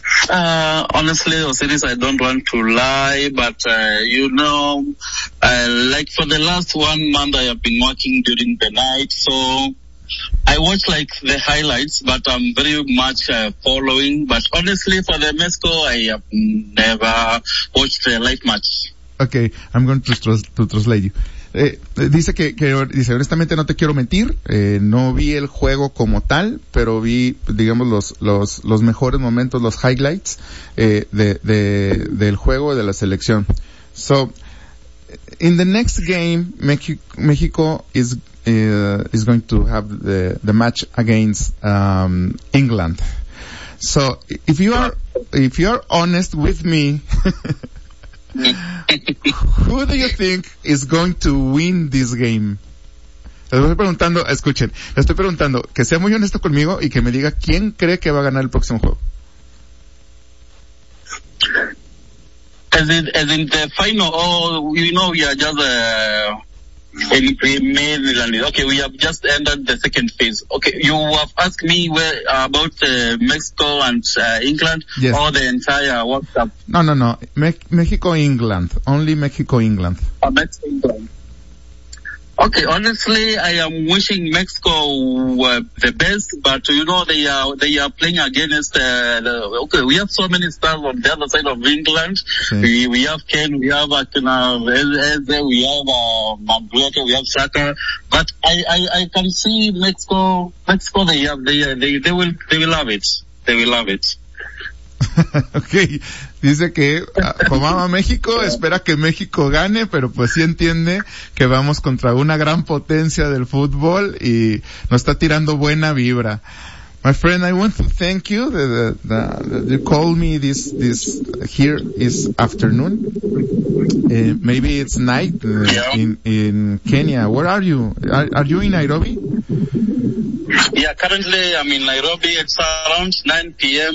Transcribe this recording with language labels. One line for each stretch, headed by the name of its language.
English: Honestly, Osiris, I don't want to lie, but you know, like for the last 1 month, I have been working during the night, so I watch like the highlights, but I'm very much following. But honestly, for the Mexico, I have never watched a live match. Okay, I'm going to translate you.
Spanish: Dice honestamente, no te quiero mentir, no vi el juego como tal, pero vi, digamos, los mejores momentos, los highlights del juego de la selección.
English: So in the next game, Mexico is going to have the match against England. So if you are honest with me, who do you think is going to win this game?
Spanish: Le estoy preguntando que sea muy honesto conmigo y que me diga quién cree que va a ganar el próximo juego.
English: As in the final, we are just we have just ended the second phase. Okay, you have asked me about Mexico and England, yes, or the entire World Cup. No. Mexico-England. Only Mexico-England. Mexico-England. Okay, honestly, I am wishing Mexico the best, but you know, they are playing against, we have so many stars on the other side of England. Yes. We have Kane, we have Akina, we have Mbappe, we have Saka, but I can see Mexico, they will love it. They will love it.
Spanish: Okay, dice que Obama México espera que México gane, pero pues sí entiende que vamos contra una gran potencia del fútbol y nos está tirando buena vibra.
English: My friend, I want to thank you that you called me this here is afternoon. Maybe it's night in Kenya. Where are you? Are you in Nairobi? Yeah, currently I'm in Nairobi. It's around 9 p.m.